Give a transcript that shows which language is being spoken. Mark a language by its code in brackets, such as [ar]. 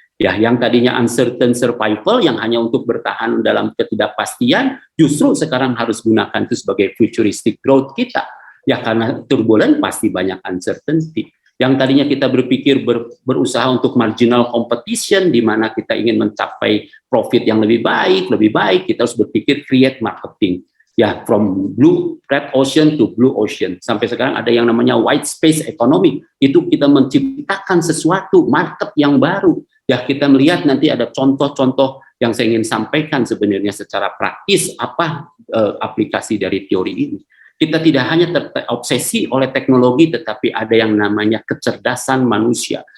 [id] Ya, yang tadinya uncertain survival, yang hanya untuk bertahan dalam ketidakpastian, justru sekarang harus gunakan itu sebagai futuristic growth kita. Ya, karena turbulent pasti banyak uncertainty. Yang tadinya kita berpikir berusaha untuk marginal competition, di mana kita ingin mencapai profit yang lebih baik, kita harus berpikir create marketing. [en] Ya, from red ocean to blue ocean. [id] Sampai sekarang ada yang namanya white space economy. Itu kita menciptakan sesuatu, market yang baru. Ya, kita melihat nanti ada contoh-contoh yang saya ingin sampaikan sebenarnya secara praktis apa aplikasi dari teori ini. Kita tidak hanya terobsesi oleh teknologi, tetapi ada yang namanya kecerdasan manusia.